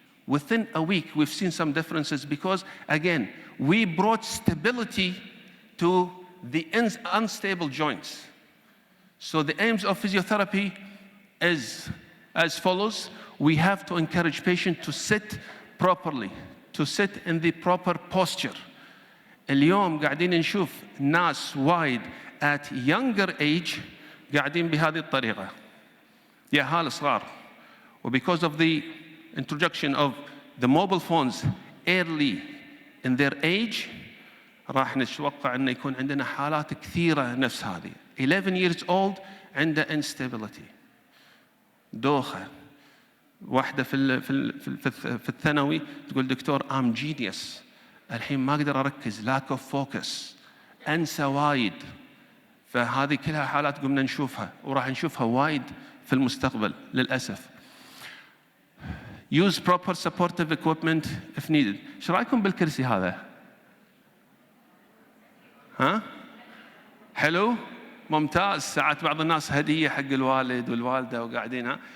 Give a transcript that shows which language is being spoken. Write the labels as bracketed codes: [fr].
[en] within a week, we've seen some differences because, again, we brought stability to the unstable joints. So the aims of physiotherapy is as follows. We have to encourage patients to sit properly, to sit in the proper posture. [ar] اليوم قاعدين نشوف ناس وايد [en] at younger age [ar] قاعدين بهذه الطريقة. يا هال صغار. [en] Because of the introduction of the mobile phones early in their age, [ar] راح نتوقع أن يكون عندنا حالات كثيرة نفس هذه. [en] 11 years old [ar] عنده [en] instability. [ar] دوخة. واحدة في الثانوي تقول دكتور [en] I'm genius. [ar] الحين ما أقدر أركز. [en] lack of focus. [ar] أنسى وايد. فهذه كلها حالات قمنا نشوفها وراح نشوفها وايد في المستقبل للأسف. [en] Use proper supportive equipment if needed. [ar] شو رأيكم بالكرسي هذا؟ ها؟ حلو؟ ممتاز. ساعات بعض الناس هدية حق الوالد والوالدة وقاعدين ها.